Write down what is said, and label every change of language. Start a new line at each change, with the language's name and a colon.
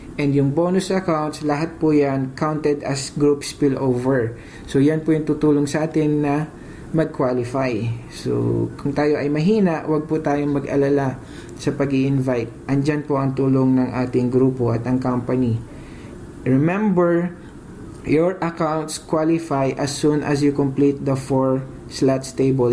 English: And yung bonus accounts,
Filipino: lahat po yan
English: counted as group spillover.
Filipino: So yan po yung tutulong sa atin na mag-qualify. So kung tayo ay mahina, wag po tayong mag-alala sa pag-i-invite. Andyan po ang tulong ng ating grupo at ang company.
English: Remember, your accounts qualify as soon as you complete the 4 slots table.